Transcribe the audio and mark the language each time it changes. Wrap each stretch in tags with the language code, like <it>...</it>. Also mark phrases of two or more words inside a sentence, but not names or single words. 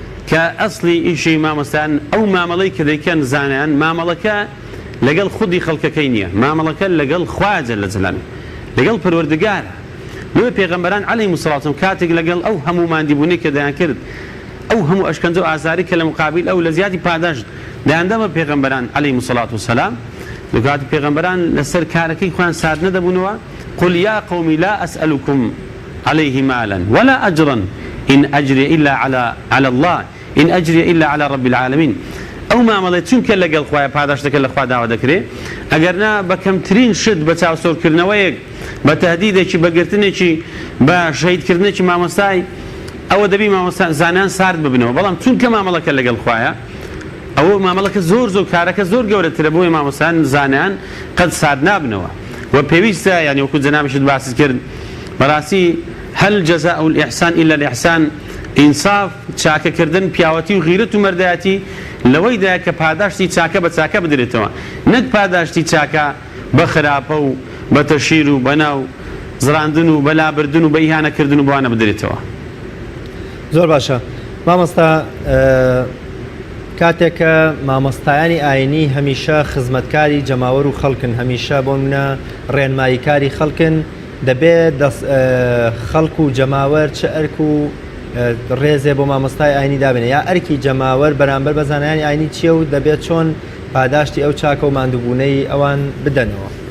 <ckb>کە ئەسلی ئیشی مامۆستایان ئەو مامەڵەی کە دەیکەن زانایان مامەڵەکە لەگەڵ خودی خەڵکەکەی نییە، مامەڵەکە لەگەڵ خواجە لە جەلال لەگەڵ پەروەردگارە. نوێ پێغەمبەران</ckb> <ar>عەلەیهیمو سڵاتو</ar> <ckb>کاتێک لەگەڵ ئەو هەموو ماندیبوونەی کە دەیان کرد، ئەو هەموو ئەشکەنجە و ئازاری کە لە مقابل ئەو لە زیادی پاداش دایاندەمە پێغەمبەران</ckb> <ar>عەلەیهیمو سڵاتو وسەلام</ar> <ckb>لەکاتی پێغەمبەران لەسەر کارەکەی خۆیان سارد نەدەبوونەوە.</ckb> <ar>قل يا قوم لا أسألكم عليه مالا ولا أجرا إن أجري إلا على الله إن أجري إلا على رب العالمين.</ar> <ckb>ئەو مامەڵێ چونکە لەگەڵ خوایە پاداش دەکەن لە خوا داوا دەکرێت، ئەگەرنا بە کەمترین شت بە چاوسۆرکردنەوەیەک بە تەهدیدێکی بەگرتنێکی بە شەهیدکردنێکی مامۆستای ئەوە دەبی زانیان سارد ببنەوە. بەڵام چونکە مامەڵەکە لەگەڵ خوایە ئەوە مامەڵەکە زۆر کارەکە زۆر گەورەترە بۆی مامۆستایان زانیان قەت سارد نابنەوە. و پێویستە یعنی وەکو جەنابیشت باس کرد بەڕاستی</ckb> <ar>هەل جەزاء الإحسان إلا الإحسان،</ar> <ckb>ئینساف چاکەکردن پیاوەتی و غیرەت و مەردایەتی لەوەیدا کە پاداشتی چاکە بە چاکە بدرێتەوە، نەک پاداشتی چاکە بە خراپە و بە تەشیر و بەناو زراندن و بەلابردن و بە ئیهانەکردن و بوانە بدرێتەوە. زۆر باشە مامۆستا، کاتێککە مامۆستایانی ئاینی هەمیشە خزمەتکاری جەماوەر و خەڵکن، هەمیشە بۆ منە ڕێنماییکاری خەڵکن، دەبێت خەڵک و جەماوەر چه ئەرک و ڕێزێ بۆ مامۆستای ئاینی دابێنێ، یا ئەرکی جەماوەر بەرامبەر بە زانایانی ئاینی چییە و دەبێت چۆن پاداشتی ئەو چاکە و ماندووبوونەی ئەوان بدەنەوە.</ckb>